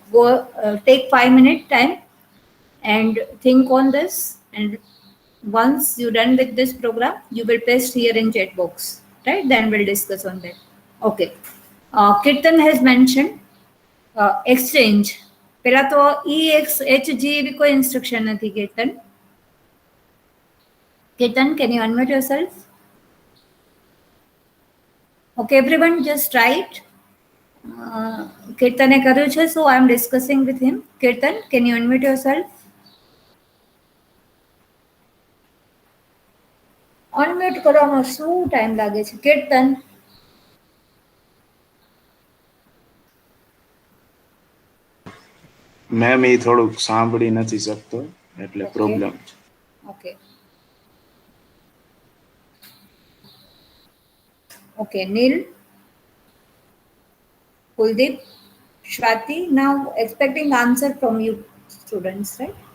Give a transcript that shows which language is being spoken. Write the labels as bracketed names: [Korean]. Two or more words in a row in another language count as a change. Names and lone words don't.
[English] Go take 5 minute time and think on this, and once you're done with this program you will paste here in chat box, right? Then we'll discuss on that. Okay. Kirtan has mentioned exchange. [Gujarati] પહેલા તો EXHG એવી કોઈ instruction નથી. [English] Kirtan, can you unmute yourself? Okay, everyone just write. [Gujarati] Kirtane કર્યું છે, [English] so I'm discussing with him. Kirtan, can you unmute yourself? [Gujarati] અનમ્યુટ કરવામાં શું ટાઈમ લાગે છે કીર્તન? મેમ એ થોડુંક સાંભળી નથી શકતો એટલે પ્રોબ્લેમ છે. [English] okay okay, નીલ, Kuldeep, Shwati, now expecting answer from you students, right?